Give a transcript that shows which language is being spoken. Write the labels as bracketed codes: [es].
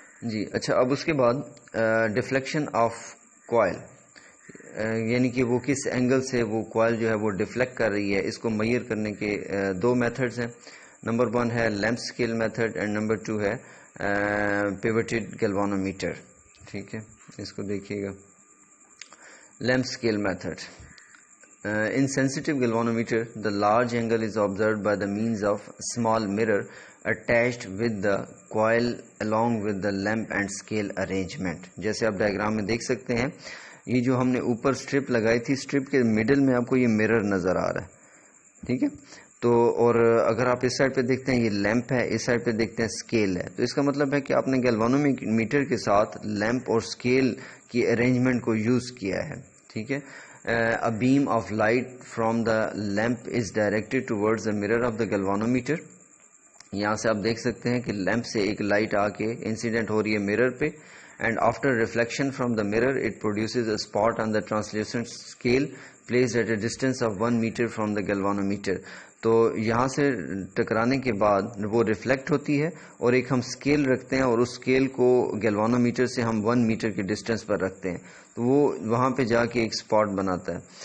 [ur] جی اچھا، اب اس کے بعد ڈیفلیکشن آف کوائل، یعنی کہ وہ کس اینگل سے وہ کوائل جو ہے وہ ڈیفلیکٹ کر رہی ہے، اس کو میئر کرنے کے دو میتھڈز ہیں. نمبر 1 ہے lamp scale method and number 2 ہے پیوٹڈ گیلوانومیٹر. ٹھیک ہے، اس کو دیکھیے گا. Lamp scale method. [en] In sensitive galvanometer, the large angle is observed by the means of small mirror attached with the coil along with the lamp and scale arrangement. [ur] جیسے آپ diagram میں دیکھ سکتے ہیں، یہ جو ہم نے اوپر سٹرپ لگائی تھی، سٹرپ کے مڈل میں آپ کو یہ مرر نظر آ رہا ہے. ٹھیک ہے، تو اور اگر آپ اس سائڈ پہ دیکھتے ہیں یہ لیمپ ہے، اس سائڈ پہ دیکھتے ہیں اسکیل ہے. تو اس کا مطلب ہے کہ آپ نے گیلوانومیٹر کے ساتھ لیمپ اور اسکیل کی ارینجمنٹ کو یوز کیا ہے. ٹھیک ہے. [en] A beam of light from the lamp is directed towards the mirror of the galvanometer. [ur] یہاں سے آپ دیکھ سکتے ہیں کہ لیمپ سے ایک لائٹ آ کے انسیڈنٹ ہو رہی ہے مرر پہ، [en] And after reflection from the mirror it produces a spot on the translucent scale placed at a distance of 1 metre from the galvanometer. [ur] تو یہاں سے ٹکرانے کے بعد وہ ریفلیکٹ ہوتی ہے اور ایک ہم اسکیل رکھتے ہیں اور اس اسکیل کو گیلوانومیٹر سے ہم 1 میٹر کی ڈسٹینس پر رکھتے ہیں، تو وہ وہاں پہ جا کے ایک اسپاٹ بناتا ہے.